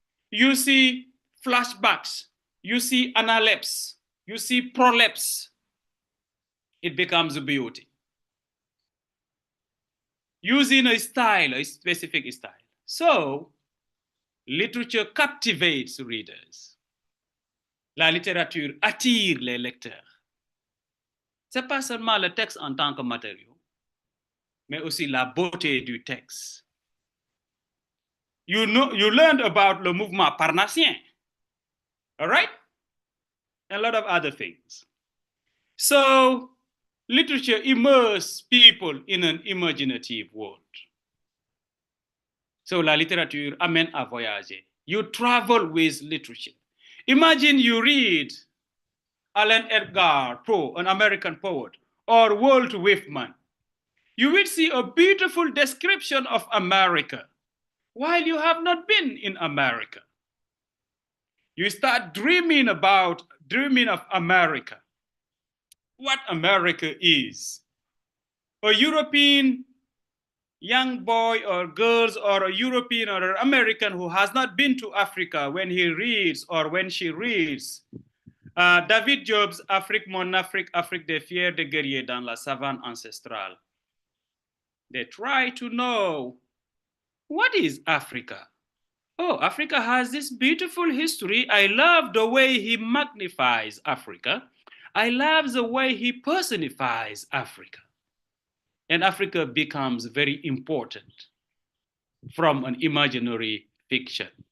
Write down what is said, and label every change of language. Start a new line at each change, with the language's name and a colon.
English: You see flashbacks. You see analepses. You see prolepses. It becomes a beauty. Using a style, a specific style. So, literature captivates readers.
French: La littérature attire les lecteurs. Ce n'est pas seulement le texte en tant que matériau, mais aussi la beauté du texte.
English: You learned about le mouvement parnassien, all right? A lot of other things. So, literature immerses people in an imaginative world.
French: So, la littérature amène à voyager.
English: You travel with literature. Imagine you read Alan Edgar Poe, an American poet, or Walt Whitman. You will see a beautiful description of America while you have not been in America. You start dreaming of America, what America is. A European young boy or girls, or a European or an American who has not been to Africa, when he reads or when she reads
French: David Job's Afrique, mon Afrique, Afrique des fiers de guerriers dans la savane ancestrale.
English: They try to know, what is Africa? Oh, Africa has this beautiful history. I love the way he magnifies Africa. I love the way he personifies Africa. And Africa becomes very important from an imaginary fiction.